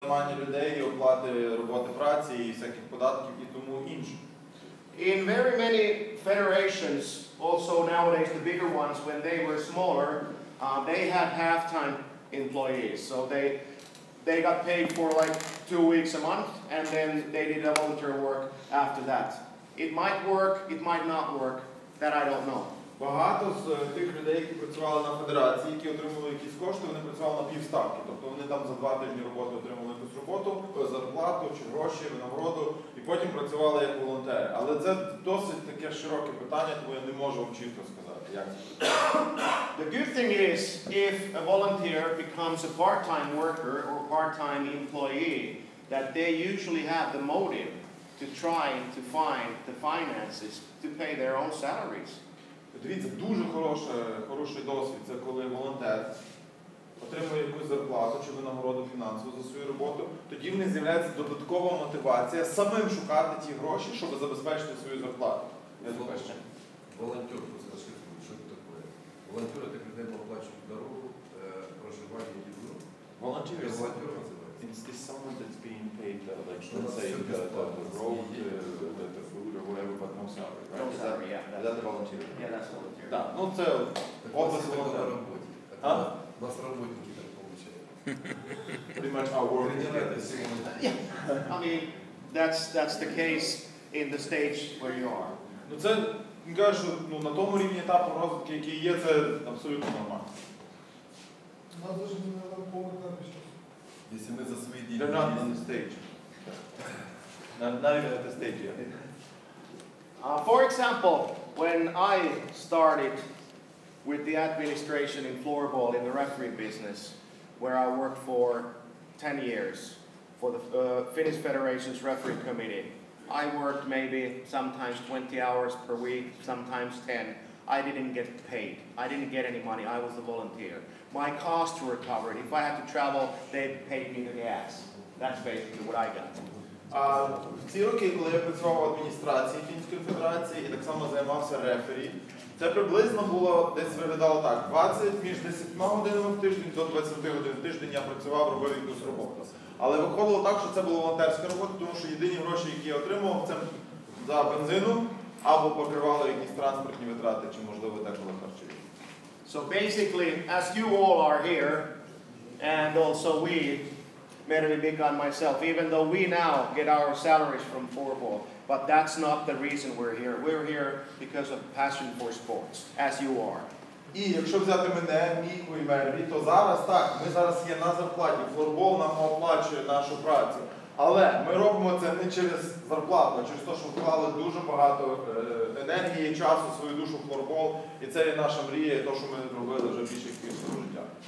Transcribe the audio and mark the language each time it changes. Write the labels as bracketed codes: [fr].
[uk] Наймання людей, оплати роботи праці і всяких податків і тому інше. [en] In very many federations, also nowadays the bigger ones, when they were smaller, they had half-time employees. So they got paid for like 2 weeks a month, and then they did a volunteer work after that. It might work, it might not work, that I don't know. [uk] Багато з тих людей, які працювали на федерації, які отримували якісь кошти, вони працювали на півставки. Тобто вони там за 2 тижні роботи отримували якусь роботу, зарплату чи гроші, винагороду, і потім працювали як волонтери. Але це досить таке широке питання, тому я не можу вам чітко сказати, як це. [en] The good thing is, if a volunteer becomes a part-time worker or part-time employee, that they usually have the motive to try to find the finances to pay their own salaries. [uk] Дивіться, дуже хороший досвід, це коли волонтер отримує якусь зарплату чи винагороду фінансову за свою роботу, тоді в них з'являється додаткова мотивація самим шукати ті гроші, щоб забезпечити свою зарплату. [ru] Волонтер, что это такое? Волонтеры это когда им оплачивают дорогу, проживание и еду. Волонтер называется. [en] It's someone that's being paid, like let's say the road, the food or whatever, but no salary, right? No salary, yeah. Is that the volunteer? Yeah, that's volunteer. [uk] Да, ну це область волонтера. [ru] У нас работники так получают. [en] Pretty much our work is like this. Yeah, I mean, that's the case in the stage where you are. [uk] Ну це, він каже, що на тому рівні етапу розвитку, який є, це абсолютно нормально. [ru] Нас даже не надо помогать. Если мы за свои деньги... [en] They're not on the stage. Not even at the stage yet. For example, when I started with the administration in floorball in the referee business, where I worked for 10 years for the Finnish Federation's referee committee, I worked maybe sometimes 20 hours per week, sometimes 10. I didn't get paid. I didn't get any money. I was a volunteer. My costs were covered. If I had to travel, they paid me the gas. That's basically what I got. [uk] В ці роки, коли я працював в адміністрації Фінської Федерації і так само займався рефері, це приблизно було, десь виглядало так, між 10 годинами в тиждень до 20 годин в тиждень я працював, робив якусь роботу. Але виходило так, що це була волонтерська робота, тому що єдині гроші, які я отримував, це за бензину або покривало якісь транспортні витрати, чи можливо деколи харчові. [en] So basically, as you all are here, and also we, Mervi, Mika and myself, even though we now get our salaries from floorball, but that's not the reason we're here. We're here because of passion for sports, as you are. [uk] І якщо взяти мене, Міку і Мерві, то зараз так, ми зараз є на зарплаті, флорбол нам оплачує нашу працю. Але ми робимо це не через зарплату, а через те, що вклали дуже багато енергії, часу, свою душу в флорбол. І це є наша мрія, і те, що ми робили вже більше свого життя.